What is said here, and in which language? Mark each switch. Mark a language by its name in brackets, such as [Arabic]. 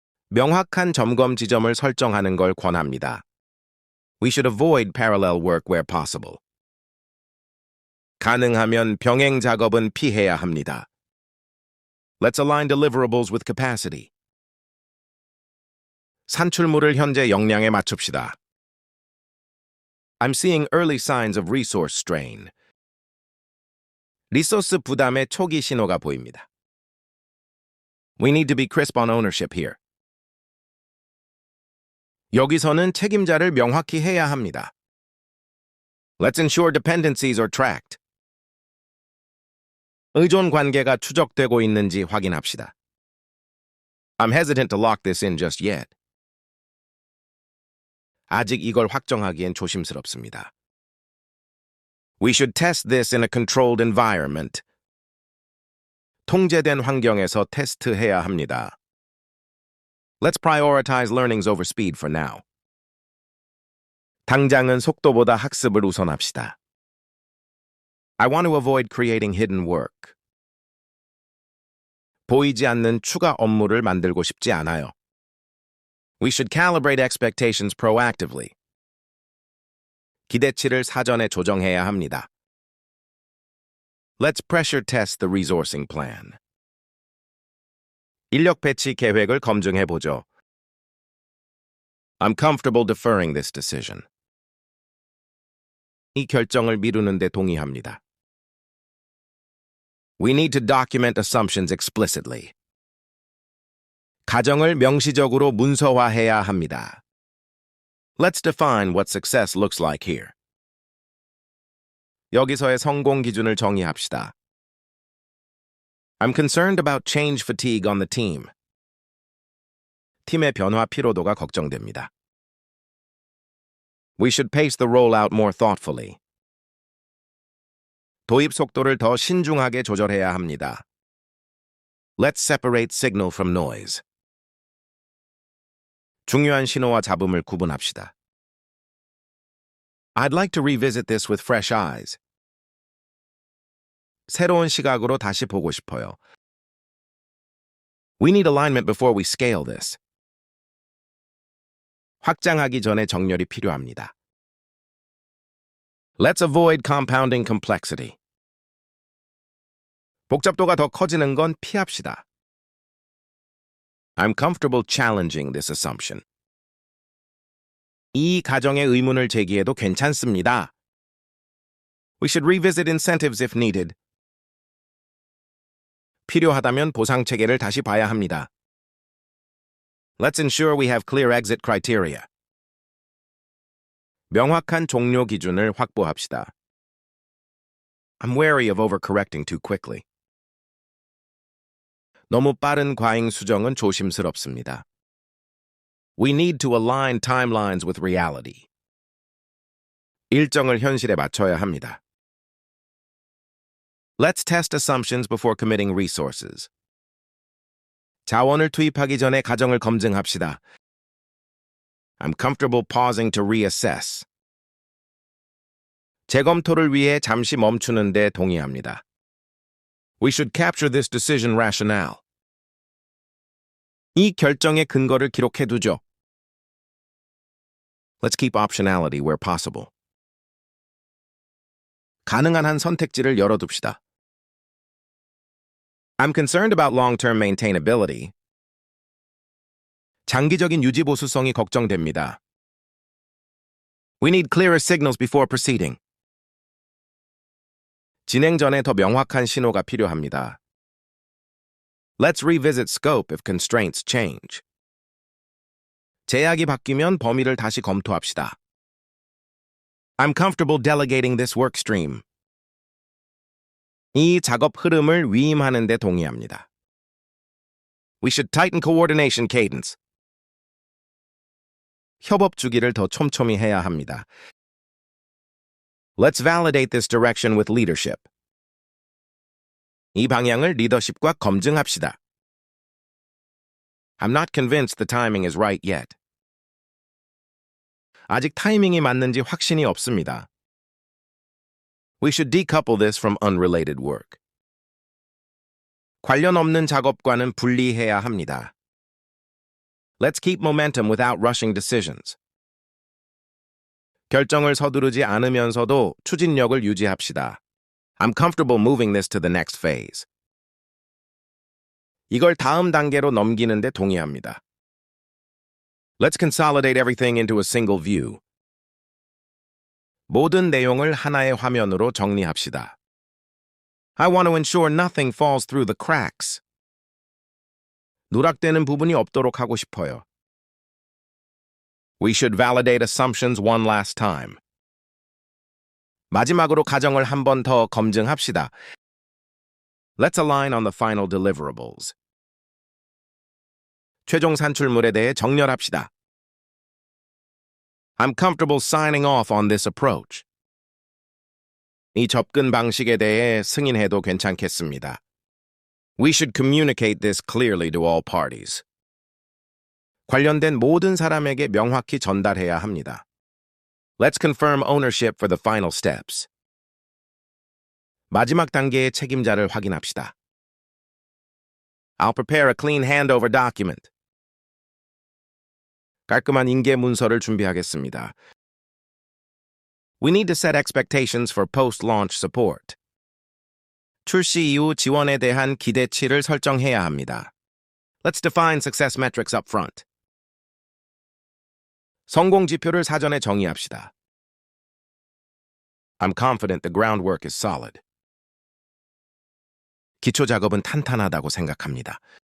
[Korean] 명확한 점검 지점을 설정하는 걸 권합니다. [English] We should avoid parallel work where possible. [Korean] 가능하면 병행 작업은 피해야 합니다. [English] Let's align deliverables with capacity. [Korean] 산출물을 현재 역량에 맞춥시다. [English] I'm seeing early signs of resource strain. [Korean] 리소스 부담의 초기 신호가 보입니다. [English] We need to be crisp on ownership here. [Korean] 여기서는 책임자를 명확히 해야 합니다. [English] Let's ensure dependencies are tracked. [Korean] 의존 관계가 추적되고 있는지 확인합시다. [English] I'm hesitant to lock this in just yet. [Korean] 아직 이걸 확정하기엔 조심스럽습니다. [English] We should test this in a controlled environment. [Korean] 통제된 환경에서 테스트해야 합니다. [English] Let's prioritize learnings over speed for now. [Korean] 당장은 속도보다 학습을 우선합시다. [English] I want to avoid creating hidden work. [Korean] 보이지 않는 추가 업무를 만들고 싶지 않아요. [English] We should calibrate expectations proactively. [Korean] 기대치를 사전에 조정해야 합니다. [English] Let's pressure test the resourcing plan. [Korean] 인력 배치 계획을 검증해보죠. [English] I'm comfortable deferring this decision. [Korean] 이 결정을 미루는 데 동의합니다. [English] We need to document assumptions explicitly. [Korean] 가정을 명시적으로 문서화해야 합니다. [English] Let's define what success looks like here. [Korean] 여기서의 성공 기준을 정의합시다. [English] I'm concerned about change fatigue on the team. [Korean] 팀의 변화 피로도가 걱정됩니다. [English] We should pace the rollout more thoughtfully. [Korean] 도입 속도를 더 신중하게 조절해야 합니다. [English] Let's separate signal from noise. [Korean] 중요한 신호와 잡음을 구분합시다. [English] I'd like to revisit this with fresh eyes. [Korean] 새로운 시각으로 다시 보고 싶어요. [English] We need alignment before we scale this. [Korean] 확장하기 전에 정렬이 필요합니다. [English] Let's avoid compounding complexity. [Korean] 복잡도가 더 커지는 건 피합시다. [English] I'm comfortable challenging this assumption. [Korean] 이 가정의 의문을 제기해도 괜찮습니다. [English] We should revisit incentives if needed. [Korean] 필요하다면 보상 체계를 다시 봐야 합니다. [English] Let's ensure we have clear exit criteria. [Korean] 명확한 종료 기준을 확보합시다. [English] I'm wary of overcorrecting too quickly. [Korean] 너무 빠른 과잉 수정은 조심스럽습니다. [English] We need to align timelines with reality. [Korean] 일정을 현실에 맞춰야 합니다. [English] Let's test assumptions before committing resources. [Korean] 자원을 투입하기 전에 가정을 검증합시다. [English] I'm comfortable pausing to reassess. [Korean] 재검토를 위해 잠시 멈추는 데 동의합니다. [English] We should capture this decision rationale. [Korean] 이 결정의 근거를 기록해두죠. [English] Let's keep optionality where possible. [Korean] 가능한 한 선택지를 열어둡시다. [English] I'm concerned about long-term maintainability. [Korean] 장기적인 유지 보수성이 걱정됩니다. [English] We need clearer signals before proceeding. [Korean] 진행 전에 더 명확한 신호가 필요합니다. [English] Let's revisit scope if constraints change. [Korean] 제약이 바뀌면 범위를 다시 검토합시다. [English] I'm comfortable delegating this work stream. [Korean] 이 작업 흐름을 위임하는 데 동의합니다. [English] We should tighten coordination cadence. [Korean] 협업 주기를 더 촘촘히 해야 합니다. [English] Let's validate this direction with leadership. [Korean] 이 방향을 리더십과 검증합시다. [English] I'm not convinced the timing is right yet. [Korean] 아직 타이밍이 맞는지 확신이 없습니다. [English] We should decouple this from unrelated work. [Korean] 관련 없는 작업과는 분리해야 합니다. [English] Let's keep momentum without rushing decisions. [Korean] 결정을 서두르지 않으면서도 추진력을 유지합시다. [English] I'm comfortable moving this to the next phase. [Korean] 이걸 다음 단계로 넘기는 데 동의합니다. [English] Let's consolidate everything into a single view. [Korean] 모든 내용을 하나의 화면으로 정리합시다. [English] I want to ensure nothing falls through the cracks. [Korean] 누락되는 부분이 없도록 하고 싶어요. [English] We should validate assumptions one last time. [Korean] 마지막으로 가정을 한 번 더 검증합시다. [English] Let's align on the final deliverables. [Korean] 최종 산출물에 대해 정렬합시다. [English] I'm comfortable signing off on this approach. [Korean] 이 접근 방식에 대해 승인해도 괜찮겠습니다. [English] We should communicate this clearly to all parties. [Korean] 관련된 모든 사람에게 명확히 전달해야 합니다. [English] Let's confirm ownership for the final steps. [Korean] 마지막 단계의 책임자를 확인합시다. [English] I'll prepare a clean handover document. [Korean] 깔끔한 인계 문서를 준비하겠습니다. [English] We need to set expectations for post-launch support. [Korean] 출시 이후 지원에 대한 기대치를 설정해야 합니다. [English] Let's define success metrics up front. [Korean] 성공 지표를 사전에 정의합시다. [English] I'm confident the groundwork is solid. [Korean] 기초 작업은 탄탄하다고 생각합니다.